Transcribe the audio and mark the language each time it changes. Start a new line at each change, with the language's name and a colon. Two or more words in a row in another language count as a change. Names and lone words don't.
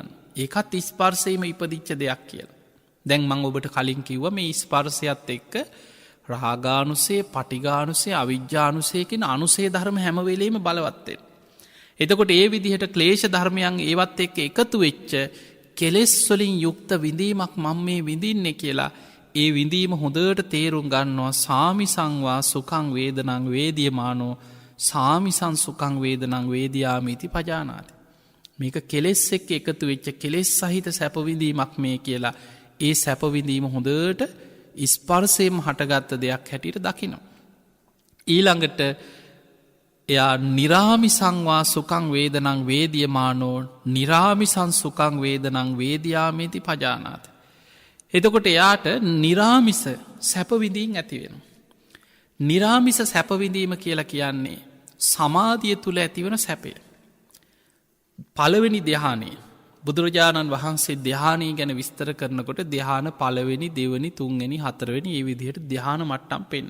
Sinhala: ඒකත් ස්පර්සයම ඉපදිච්ච දෙයක් කියලා. දැන් මං ඔබට කලින් කිව්ව මේ ස්පර්සයත් එක්ක රාගානුසේ පටිගානුසේ අවිජ්ජානුසයකින් අනුසේ ධර්ම හැමවෙලේම බලවත්තෙන්. එතකොට ඒ විදිහට ක්ලේෂ ධර්මයන් ඒවත් එක්ක එකතු වෙච්ච කෙලෙස්වලින් යුක්ත විඳීමක් මං මේ විඳින්නේ කියලා ඒ විඳීම හොඳට තේරුම් ගන්නවා.
Pali: සාමිසංවා සුකං වේදනං වේදියමානෝ සාමිසං සුකං වේදනං වේදයාමීති පජානාති.
Sinhala: මේක කෙලෙස් එක්ක එකතු වෙච්ච කෙලෙස් සහිත සැපවිඳීමක් මේ කියලා ඒ සැපවිඳීම හොඳට ස්පර්සයම හටගත්ත දෙයක් හැටියට දකිනවා. ඊළඟට එයා
Pali: නිරාමිසංවා සුකං වේදනං වේදියමානෝ නිරාමිසං සුකං වේදනං වේදයාමේති පජානාති.
Sinhala: එතකොට එයාට නිරාමිස සැපවිඳීන් ඇතිවෙන. නිරාමිස සැපවිඳීම කියලා කියන්නේ සමාධිය තුළ ඇතිවන සැපය. පළවෙනි ධ්‍යානයේ බුදුරජාණන් වහන්සේ ධ්‍යානී ගැන විස්තර කරනකොට ධ්‍යාන පළවෙනි දෙවනි තුන්වෙනි හතරවෙනි ඒ විදිහට ධ්‍යාන මට්ටම් පෙන්වන.